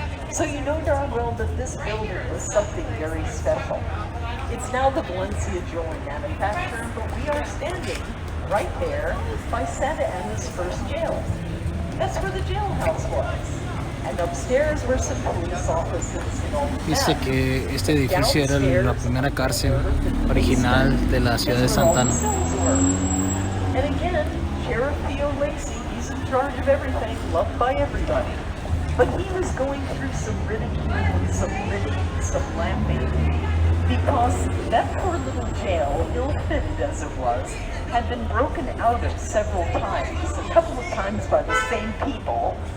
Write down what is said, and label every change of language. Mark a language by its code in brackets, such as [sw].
[en] So you know darn well that this building was something very special. It's now the Valencia Jewelry Manufacturer, but we are standing right there by Santa Ana's first jail. That's where the jailhouse was. And upstairs were some police offices and all [es] Dice [en] that. [es] que este edificio era la primera cárcel original de la ciudad de Santa Ana. [en] And again, Sheriff Theo Lacey, he's in charge of everything, loved by everybody. But he was going through some ridicule and some lambing, because that poor little jail, ill-fitted as it was, had been broken out of several times, a couple of times by the same people.